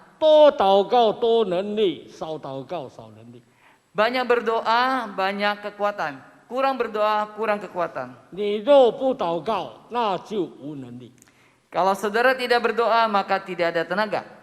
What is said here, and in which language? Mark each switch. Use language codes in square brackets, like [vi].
[zh] 多祷告多能力，少祷告少能力。 [id] banyak berdoa banyak kekuatan, kurang berdoa kurang kekuatan. [zh] 你若不祷告，那就无能力。 [id] Kalau saudara tidak berdoa maka tidak ada tenaga.